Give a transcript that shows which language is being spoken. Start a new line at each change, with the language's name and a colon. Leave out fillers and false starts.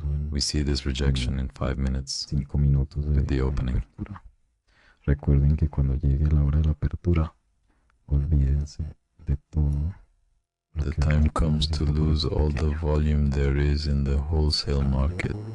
English: We see this rejection in 5 minutes with the opening.
Spanish: Recuerden que cuando llegue la hora de la apertura, olvídense de todo.
English: The time comes to lose all the volume there is in the wholesale market.